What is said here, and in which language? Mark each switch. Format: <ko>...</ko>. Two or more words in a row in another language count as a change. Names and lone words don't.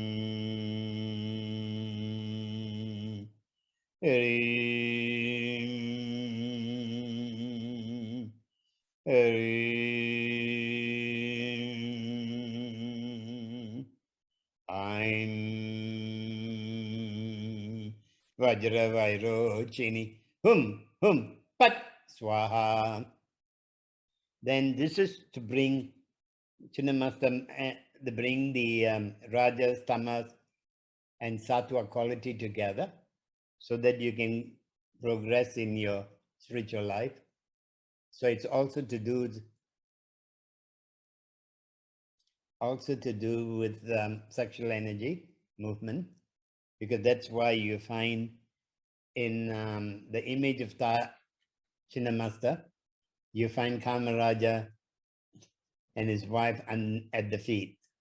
<sa>HRIM. HRIM. AIM. Vajravairo-chini. Hum, pat, SVAHA.</sa> <en>Then this is to bring Chinnamasta, to bring the Rajas, Tamas, and Sattva quality together so that you can progress in your spiritual life. So it's also to do with sexual energy movement, because that's why you find in the image of Chinnamasta, you find Kamaraja and his wife at the feet.</en>